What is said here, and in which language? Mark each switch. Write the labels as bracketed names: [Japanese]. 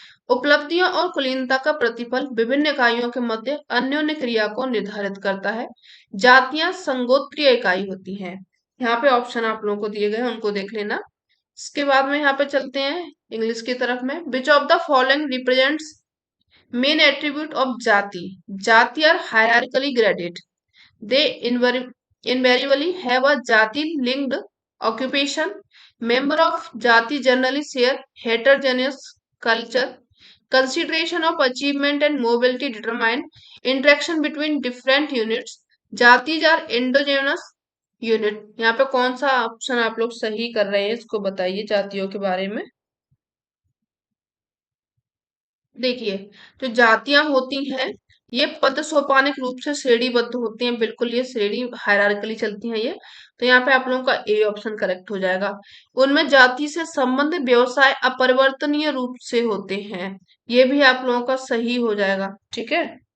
[Hindi] उपलब्धियों और कुलीनता का प्रतिफल विभिन्न इकाइयों के मध्य अन्योन्य क्रिया को निर्धारित करता है। जातियां संगोत्रीय इकाई होती हैं। यहाँ पे ऑप्शन आप लोगों को दिए गए हैं, उनको देख लेना। इसके बाद में यहाँ पे चलते हैं इंग्लिश की तरफ में। [English] Which of the following represents main attribute of jati? Jati are hierarchically graded, they invariably have a jati linked occupation. Member of jati generally share heterogeneous culture. Consideration of achievement and mobility determine interaction between different units. Jatis are endogenous unit. [Hindi] यहाँ पे कौन सा option आप लोग सही कर रहे हैं, इसको बताइए जातियों के बारे में। देखिए जो जातियां होती हैं ये पद सोपानिक रूप से श्रेणीबद्ध होती हैं, बिल्कुल ये श्रेणी हायरार्किकली चलती हैं ये। तो यहाँ पे आप लोगों का ए ऑप्शन करेक्ट हो जाएगा। उनमें जाति से संबंध व्यवसाय अपरिवर्तनीय रूप से होते हैं, ये भी आप लोगों का सही हो जाएगा, ठीक है।